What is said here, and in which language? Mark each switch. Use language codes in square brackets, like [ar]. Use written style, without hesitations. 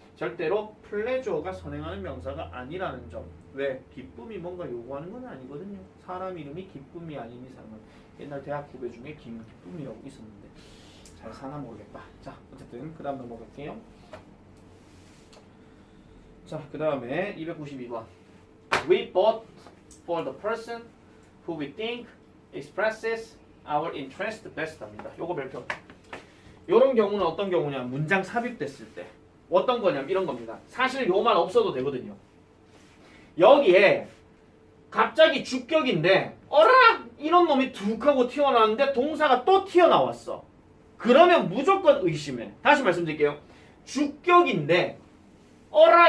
[ko] 절대로 플레저가 선행하는 명사가 아니라는 점. 왜? 기쁨이 뭔가 요구하는 건 아니거든요. 사람 이름이 기쁨이 아닌 이상은. 옛날 대학 후배 중에 김기쁨이라고 있었는데 잘 사나 모르겠다. 자, 어쨌든 그 다음 넘어갈게요. 자, 그 다음에 292번. [en] We bought for the person who we think expresses our interest best 합니다. [ko] 요거 별표. 요런 경우는 어떤 경우냐? 문장 삽입됐을 때. 어떤 거냐면 이런 겁니다. 사실 요만 없어도 되거든요. 여기에 갑자기 주격인데 어라! 이런 놈이 툭 하고 튀어나왔는데 동사가 또 튀어나왔어. 그러면 무조건 의심해. 다시 말씀드릴게요. 주격인데 어라!